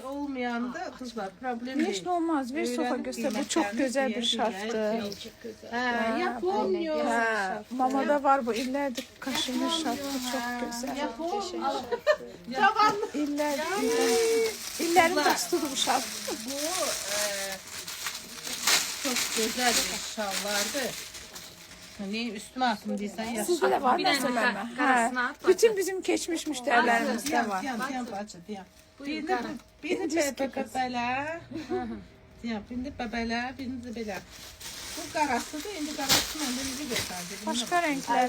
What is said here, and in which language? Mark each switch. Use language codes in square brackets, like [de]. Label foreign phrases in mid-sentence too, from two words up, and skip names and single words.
[az] olmayanda kızlar problem Heç [tr] değil. [az] nə olmaz. Bir sofa Öyrənib göstər. Bu çox qiymətlərini gözəl bir deyə şarfdır. bilərsiniz. Çox gözəl. Hə, Yaponiya. Hə, mamada var bu illərdir kaşmir şarfı çox gözəl. Yaponiya. Cavanlı. İllər, illərin dostudur bu şarf. [tr] Bu çok güzel bir şalvardı. [az] Hani üstüme atım deyirsən yaşa. Sizdə də var Bir dənə məsələmə. qarasına Hə, at, bütün bizim keçmiş müştərilərimizdə var. Diyan bacı diyan. Buyur, Birini qara. birini bəbələ. Diyan, birini bəbələ, birini də belə. Bu qarasıdır, indi qarasını onda necə göstərdi? Başqa rəngləri